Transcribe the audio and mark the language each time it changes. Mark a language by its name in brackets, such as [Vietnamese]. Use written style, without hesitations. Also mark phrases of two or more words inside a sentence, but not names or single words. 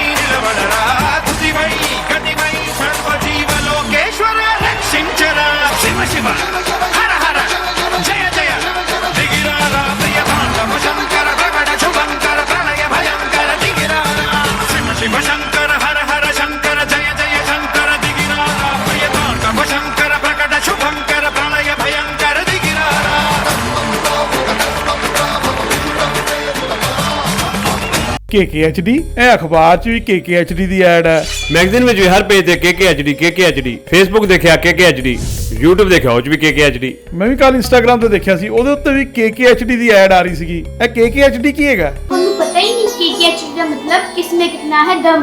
[Telugu] నిలబడరా తుదివై గతివై సర్వజీవలోకేశ్వర రక్షించరా శివ శివ హర హర జయ జయ దిగిరారా ప్రియ తాండవ శంకర ప్రకట శుభంకర ప్రళయ భయంకర దిగిరారా శివ శివ శంకర హర హర శంకర జయ జయ శంకర దిగిరారా ప్రియ తాండవ శంకర ప్రకట శుభంకర ప్రళయ భయంకర దిగిరారా [Punjabi] KKHD ਇਹ ਅਖਬਾਰ 'ਚ ਵੀ KKHD ਦੀ ਐਡ ਹੈ, ਮੈਗਜ਼ੀਨ ਵਿੱਚ ਵੀ ਹਰ ਪੇਜ ਤੇ KKHD, ਫੇਸਬੁੱਕ ਦੇਖਿਆ KKHD, YouTube ਦੇਖਿਆ ਉਹ 'ਚ ਵੀ KKHD। ਮੈਂ ਵੀ ਕੱਲ ਇੰਸਟਾਗ੍ਰਾਮ ਤੇ ਦੇਖਿਆ ਸੀ, ਉਹਦੇ ਉੱਤੇ ਵੀ KKHD ਦੀ ਐਡ ਆ ਰਹੀ ਸੀਗੀ। ਇਹ KKHD ਕੀ ਹੈਗਾ? ਤੁਹਾਨੂੰ ਪਤਾ ਹੀ ਨਹੀਂ KKHD ਦਾ ਮਤਲਬ [Hindi] किसमें कितना है दम।